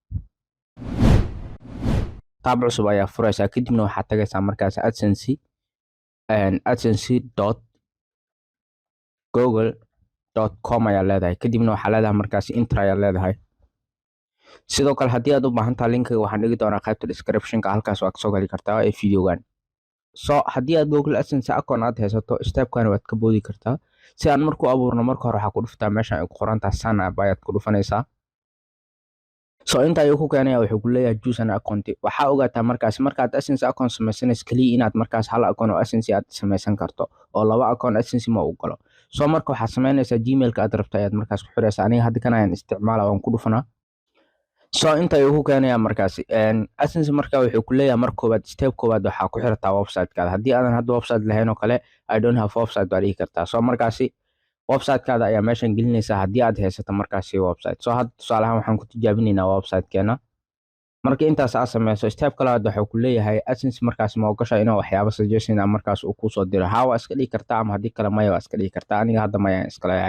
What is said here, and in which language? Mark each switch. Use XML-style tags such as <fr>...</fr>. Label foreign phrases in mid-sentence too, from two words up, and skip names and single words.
<so>tab cusub ayaa furaysaa, kadibna waxaad tagaysaa markaas adsense.google.com ayaa leedahay, kadibna waxaa leedahay markaas enter ayaa leedahay. sidoo kale haddii aad u baahan tahay linkiga waxaan dhigi doonaa qaybta description-ka, halkaas waad kasoo gali kartaa ee videogan. haddii aad Google AdSense account aad haysato, stepkan waad ka boodi kartaa. si aan markuu abuurno, marka hore waxaa ku dhuftaa meeshan ay ku qoran tahay sign up ayaad ku dhufanaysaa. inta ayuu ku keenaya wuxuu ku leeyahay</so> <en>choose an account.</en> <so>waxaa ogaataa markaas markaad AdSense account samaysanayso kaliya inaad markaas hal account oo AdSense aad samaysan karto, oo 2 account AdSense ma u galo. marka waxaad samaynaysaa Gmail-ka aad rabto ayaad markaas ku xiraysaa. aniga hadda kan ayaan isticmaalaa, waan ku dhufanaa. inta ayuu ku keenaya markaas AdSense marka wuxuu ku leeyahay marka koowaad step koowaad waxaa ku xirataa website-kaada. haddii aadan hadda website lahayn oo kale</so> <en>I don't have website</en> <so>baad dhihi kartaa. markaasi website-kaada ayaa meeshan gelinaysaa haddii aad haysato markaasi website. hadda tusaale ahaan waxaan ku tijaabinaynaa website-keena. marka intaas aad sameyso, step kalaad waxuu ku leeyahay AdSense markaas ma ogashaa inuu waxyaabo suggestion ah markaas uu kusoo diro. waa iska dhigi kartaa ama haddii kale maya waa iska dhigi kartaa. aniga hadda maya iska leeyahay.</so>